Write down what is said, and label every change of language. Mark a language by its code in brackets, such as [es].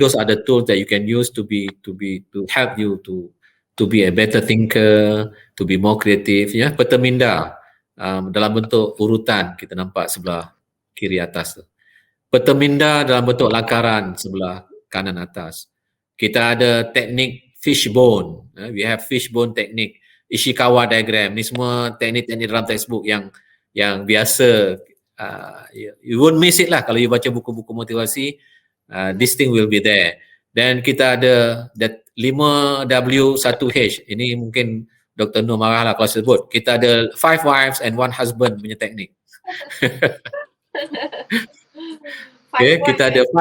[en] Those are the tools that you can use to help you to be a better thinker, to be more creative. [ms] Ya, peta minda dalam bentuk urutan kita nampak sebelah kiri atas tu. Peta minda dalam bentuk lakaran sebelah kanan atas. Kita ada teknik fishbone. [en] We have fishbone technique. [ms] Ishikawa diagram, ni semua teknik-teknik dalam textbook yang biasa. [en] You won't miss it [ms] lah kalau [en] you [ms] baca buku-buku motivasi. [en] This thing will be there. [ms] Dan kita ada that 5W1H. Ini mungkin Dr. Nur marah lah kalau sebut. Kita ada [en] 5 wives and 1 husband [ms] punya teknik. [en] Okay, [ms] kita ada